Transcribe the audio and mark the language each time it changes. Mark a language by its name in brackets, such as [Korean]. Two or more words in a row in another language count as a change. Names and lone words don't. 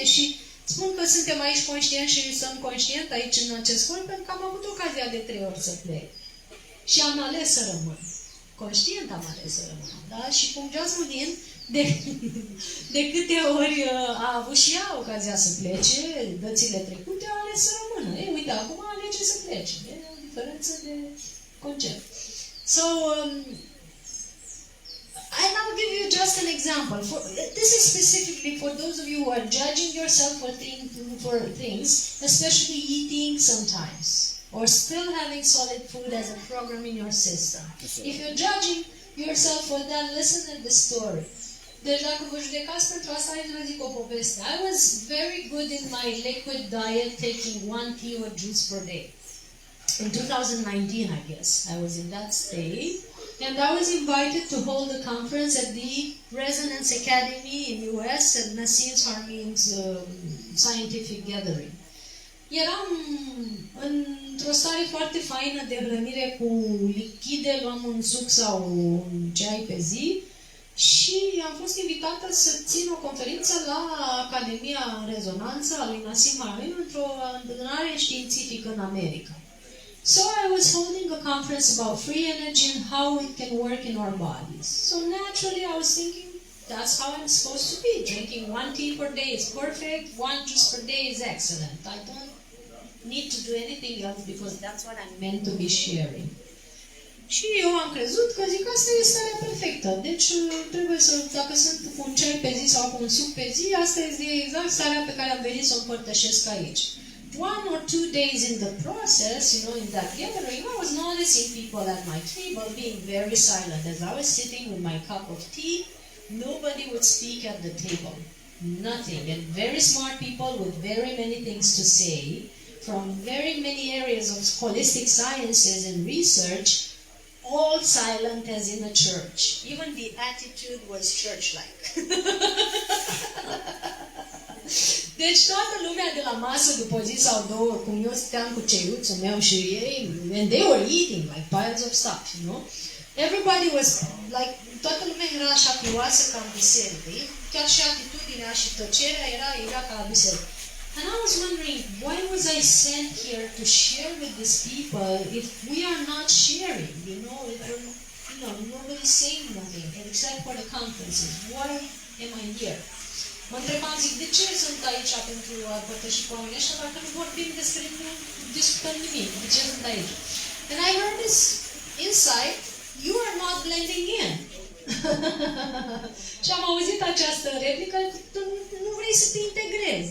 [Romanian] Și spun că suntem aici conștienți și sunt conștient aici în acest corp pentru că am avut ocazia de 3 ori să plec. Și am ales să rămân. Conștient am ales să rămân. Da? Și cum Jasmine de câte ori a avut și ea ocazia să plece, dățile trecute, a ales să rămână. Ei, uite, acum alege să plece. E o diferență de concept. [English] So, and I'll give you just an example. This is specifically for those of you who are judging yourself for things, especially eating sometimes, or still having solid food as a program in your system. If you're judging yourself for that, listen to the story. [Romanian] Deci dacă vă judecați pentru asta, hai să zic o poveste. [English] I was very good in my liquid diet, taking 1 tea or juice per day. In 2019, I guess, I was in that state. And I was invited to hold a conference at the Resonance Academy in US at Nassim Harmeed's scientific gathering. [Romanian] Eram într-o stare foarte faină de hrănire cu lichide, luam un suc sau un ceai pe zi și am fost invitată să țin o conferință la Academia în Rezonanță a lui Nassim Harmeed într-o adunare științifică în America. [English] So I was holding a conference about free energy and how it can work in our bodies. So naturally I was thinking, that's how I'm supposed to be. Drinking 1 tea per day is perfect, 1 juice per day is excellent. I don't need to do anything else because that's what I'm meant to be sharing. [Romanian] Și eu am crezut că zic, asta e starea perfectă. Deci trebuie să, dacă sunt cu un ceai pe zi sau cu un suc pe zi, asta este exact starea pe care am venit să o împărtășesc aici. [English] 1 or 2 days in the process, in that gathering, I was noticing people at my table being very silent. As I was sitting with my cup of tea, nobody would speak at the table. Nothing. And very smart people with very many things to say from very many areas of holistic sciences and research, all silent as in a church. Even the attitude was church-like. [Romanian] Deci toată lumea de la masă, după o zi sau două, cum eu stăteam cu ceiuțul meu și ei, [English] and they were eating like piles of stuff, Everybody was like, [Romanian] toată lumea era așa pioasă ca în biserică. Chiar și atitudinea și tăcerea era ca la biserică. [English] And I was wondering, why was I sent here to share with these people if we are not sharing? You know, if we're, you know, nobody's saying nothing except for the conferences. Why am I here? [Romanian] Mă întrebam, zic, de ce sunt aici pentru a împărtăși cu oamenii ăștia dacă nu vorbim despre, nu discutăm nimic? De ce sunt aici? [English] And I heard this insight, you are not blending in. [Romanian] Și am auzit această replică, tu nu vrei să te integrezi.